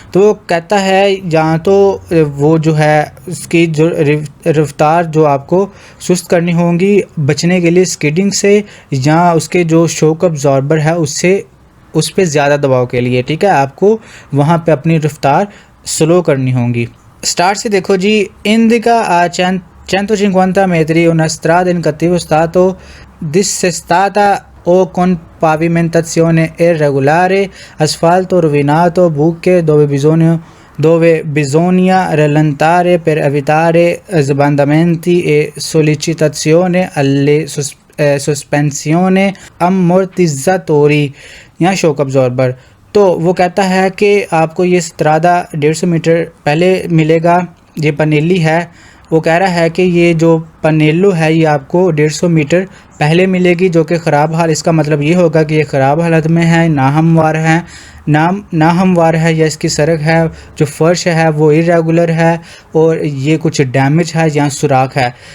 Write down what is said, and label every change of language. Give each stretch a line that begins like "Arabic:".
Hindi: तो वो कहता है जहाँ तो वो जो है उसकी जो रफ्तार जो आपको सुस्त करनी होगी बचने के लिए स्किडिंग से, या उसके जो शॉक अब्जॉर्बर है उससे, उस पर ज़्यादा दबाव के लिए, ठीक है, आपको वहाँ पे अपनी रफ्तार स्लो करनी होगी। स्टार्ट से देखो जी,
Italian: indica a 150 metri una strada in cattivo stato dissestata o con pavimentazione irregolare, asfalto rovinato, buche dove bisogna rallentare per evitare sbandamenti e sollecitazione alle sospensione ammortizzatori
Hindi: या शॉक अब्जॉर्बर। तो वो कहता है कि आपको ये स्त्रादा 150 मीटर पहले मिलेगा, ये पनेली है। वो कह रहा है कि ये जो पनेलो है ये आपको 150 मीटर पहले मिलेगी, जो कि ख़राब हाल, इसका मतलब ये होगा कि ये ख़राब हालत में है, नाहमवार है, नाहमवार है, या इसकी सड़क है जो फर्श है वो इरेगुलर है, और ये कुछ डैमेज है या सुराख है।